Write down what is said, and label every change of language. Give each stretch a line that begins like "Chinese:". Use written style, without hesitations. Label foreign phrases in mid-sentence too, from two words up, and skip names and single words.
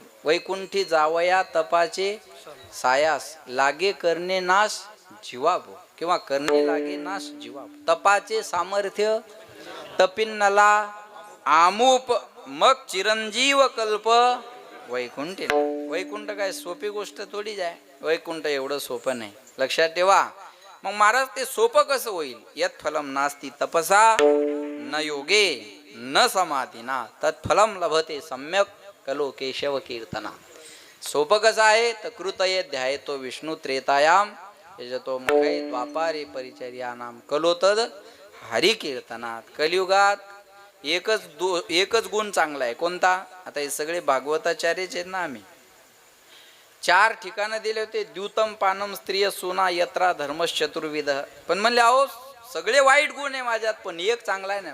Marathi: वैकुंठी जावया तपाचे सायास लागे करणे नाश जीवाभो, किंवा करणे लागे नाश जीवाभो. तपाचे सामर्थ्य तपिन्नला आमूप मग चिरंजीव कल्प वैकुंठ. वैकुंठ काय सोपी गोष्ट थोडीच आहे. वैकुंठ एवढं सोपं नाही. लक्षात ठेवा. मग महाराज ते सोपं कसं होईल?
Sanskrit: यत फलम नास्ति तपसा न योगे न समाधिना तत्फलम लभते सम्यक कलो केशव कीर्तना.
Marathi: सोपं कसं आहे तर
Sanskrit: कृतये ध्यायतो विष्णू त्रेतायाम यजतो मुखे द्वापारे परिचर्यानाम कलो तद हरी कीर्तनात.
Marathi: कलियुगात एकच गुण चांगला आहे. कोणता? आता हे सगळे भागवताचार्यच आहेत ना. आम्ही 4 ठिकाणं दिले होते.
Sanskrit: द्यूतम पानम स्त्रिय सुना यत्रा धर्मश्चतुर्विध.
Marathi: पण म्हणले अहो सगळे वाईट गुण आहे माझ्यात, पण एक चांगला आहे ना.